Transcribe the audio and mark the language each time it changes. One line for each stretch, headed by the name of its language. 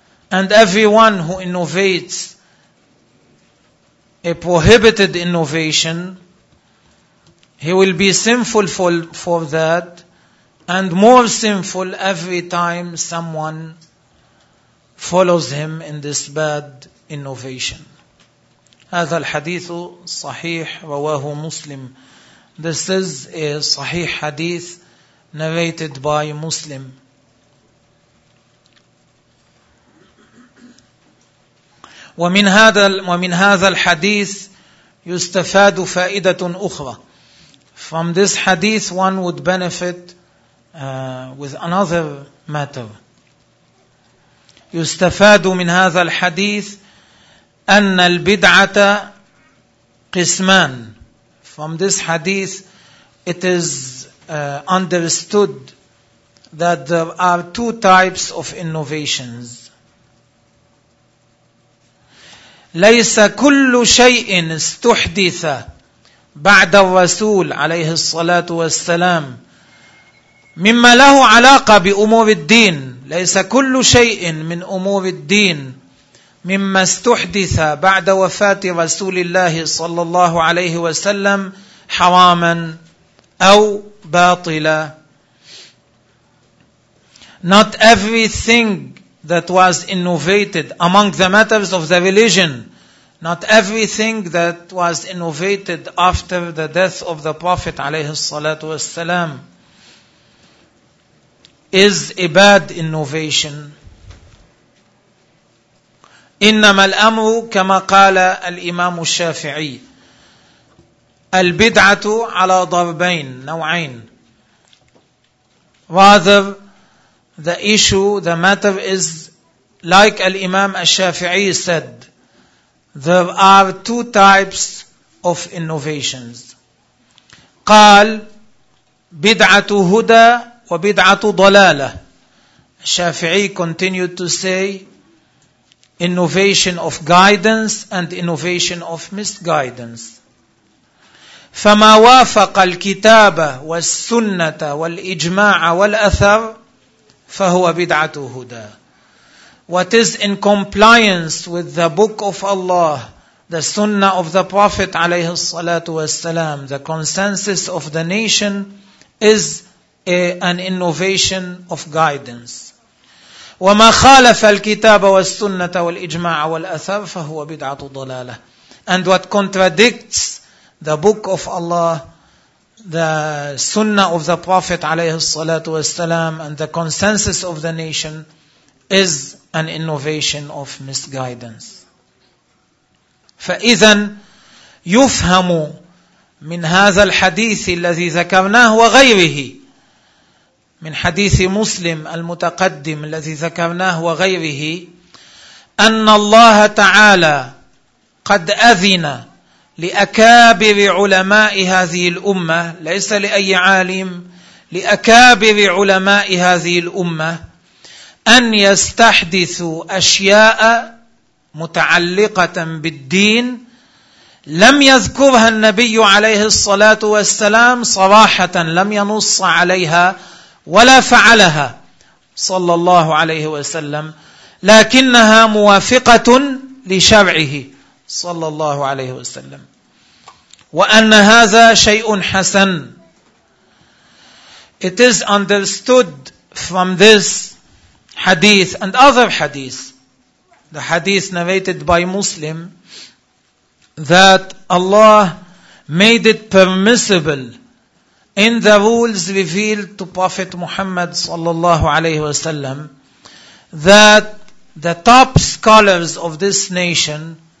English: And everyone who innovates a prohibited innovation, he will be sinful for that, and more sinful every time someone follows him in this bad innovation.
Arabic: هذا الحديث صحيح رواه مسلم.
English: This is a
Arabic: صحيح حديث
English: narrated by Muslim.
Arabic: ومن هذا الحديث يستفاد فائدة أخرى.
English: From this hadith one would benefit with another matter.
Arabic: يستفاد من هذا الحديث أن البدعة قسمان.
English: From this hadith it is understood that there are two types of innovations.
Arabic: ليس كل شيء استحدث بعد الرسول عليه الصلاة والسلام مما له علاقة بأمور الدين. ليس كل شيء من أمور الدين مما استحدث بعد وفاة رسول الله صلى الله عليه وسلم حراما أو باطلا.
English: Not everything that was innovated among the matters of the religion, not everything that was innovated after the death of the Prophet
Arabic: عليه الصلاة والسلام
English: is a bad innovation.
Arabic: إنما الأمر كما قال الإمام الشافعي البدعة على ضربين نوعين.
English: Rather, the issue, the matter is like al-Imam al-Shafi'i said, there are two types of innovations.
Arabic: قال بدعة هدى وبدعة ضلالة.
English: Shafi'i continued to say innovation of guidance and innovation of misguidance.
Arabic: فما وافق الكتاب والسنة والإجماع والأثر فهو بدعة هدى.
English: What is in compliance with the book of Allah, the sunnah of the Prophet
Arabic: عليه الصلاة والسلام,
English: the consensus of the nation, is an innovation of guidance.
Arabic: وما خالف الكتاب والسنة والإجماع والأثر فهو بدعة ضلالة.
English: And what contradicts the book of Allah, the sunnah of the Prophet
Arabic: عليه الصلاة والسلام,
English: and the consensus of the nation is an innovation of misguidance.
Arabic: فإذا يفهم من هذا الحديث الذي ذكرناه وغيره من حديث مسلم المتقدم الذي ذكرناه وغيره أن الله تعالى قد أذن لأكابر علماء هذه الأمة, ليس لأي عالم, لأكابر علماء هذه الأمة أن يستحدثوا أشياء متعلقة بالدين لم يذكرها النبي عليه الصلاة والسلام صراحة, لم ينص عليها ولا فعلها صلى الله عليه وسلم, لكنها موافقة لشرعه صلى الله عليه وسلم, وأن هذا شيء حسن.
English: It is understood from this hadith and other hadith, the hadith narrated by Muslim, that Allah made it permissible in the rules revealed to Prophet Muhammad sallallahu alayhi wa sallam that the top scholars of this nation